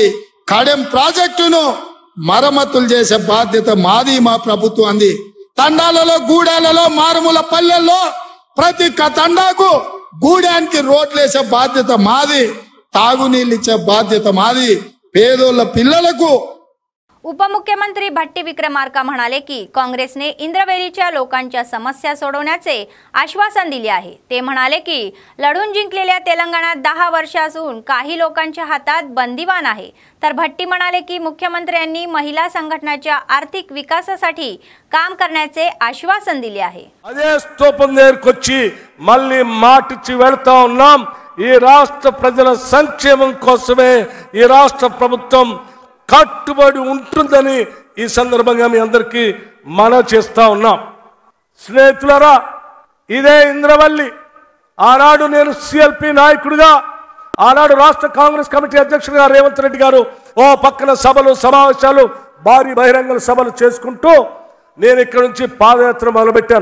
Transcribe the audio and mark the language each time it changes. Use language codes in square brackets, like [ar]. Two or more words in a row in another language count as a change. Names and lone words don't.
[te] కడెం ప్రాజెక్టును మరమ్మతులు చేసే బాధ్యత మాది, మా ప్రభుత్వంది। తండాలలో, గూడాలలో, మారుమూల పల్లెల్లో ప్రతి తండాకు గూడానికి రోడ్లేసే బాధ్యత మాది, తాగునీళ్ళు ఇచ్చే బాధ్యత మాది, పేదోళ్ళ పిల్లలకు। [mr] उपमुख्यमंत्री भट्टी विक्रमार्का म्हणाले की काँग्रेसने इंद्रवेलीच्या लोकांच्या समस्या सोडवण्याचे आश्वासन दिले आहे। ते म्हणाले की लढून जिंकलेल्या तेलंगणात 10 वर्षांपासून काही लोकांच्या हातात बंदिवान आहे। तर भट्टी म्हणाले की मुख्यमंत्र्यांनी महिला संघटनाच्या आर्थिक विकासासाठी काम करण्याचे आश्वासन दिले आहे। [te] అదే స్తూపం దగ్గరికి మళ్ళీ మాటిచ్చి వెళ్తా ఉన్నాం। ఈ రాష్ట్ర ప్రజల సంక్షేమం కోసమే ఈ రాష్ట్ర ప్రభుత్వం కట్టుబడి ఉంటుందని ఈ సందర్భంగా మీ అందరికీ మనవి చేస్తా ఉన్నాం। స్నేహితులారా, ఇదే ఇంద్రవల్లి ఆనాడు నేను సిఎల్పి నాయకుడిగా, ఆనాడు రాష్ట్ర కాంగ్రెస్ కమిటీ అధ్యక్షుడిగా రేవంత్ రెడ్డి గారు ఓ పక్కన సభలు సమావేశాలు భారీ బహిరంగ సభలు చేసుకుంటూ నేను ఇక్కడ నుంచి పాదయాత్ర మొదలుపెట్టాను।